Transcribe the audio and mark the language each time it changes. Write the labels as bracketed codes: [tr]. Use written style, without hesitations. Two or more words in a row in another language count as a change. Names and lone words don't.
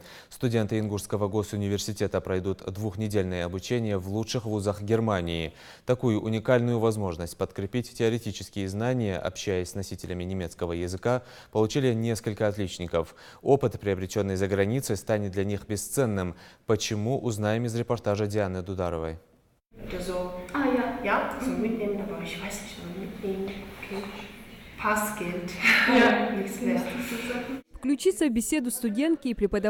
[ru] Студенты Ингушского госуниверситета пройдут 2-недельное обучение в лучших вузах Германии. Такую уникальную возможность подкрепить теоретические знания, общаясь с носителями немецкого языка, получили несколько отличников. Опыт, приобретенный за границей, станет для них бесценным. Почему, узнаем из репортажа Дианы Дударовой. [de] Ja, so mitnehmen, aber ich weiß nicht, ob mitnehmen. Okay. Passgeld. Nichts mehr. [ru] Включиться в беседу студентки и преподавателей